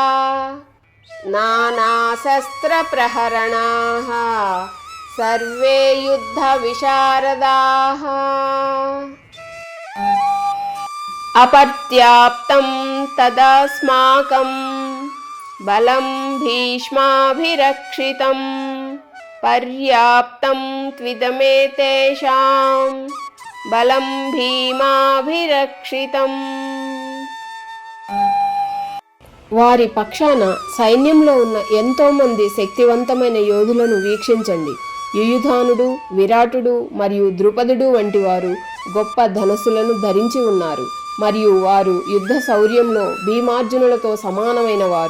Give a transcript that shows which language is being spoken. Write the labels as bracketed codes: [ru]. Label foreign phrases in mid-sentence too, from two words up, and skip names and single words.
[sa] नानाशस्त्रप्रहरणाः सर्वे युद्धविशारदाः अपर्याप्तं तदस्माकं बलं भीष्माभिरक्षितं पर्याप्तं त्विदमेतेषां बलं भीमाभिरक्षितं [te] వారి పక్షాన సైన్యంలో ఉన్న ఎంతో మంది శక్తివంతమైన యోధులను వీక్షించండి. యుయుధానుడు, విరాటుడు మరియు ద్రుపదుడు వంటి వారు గొప్ప ధనస్సులను ధరించి ఉన్నారు మరియు వారు యుద్ధ శౌర్యంలో భీమార్జునులతో సమానమైన వారు.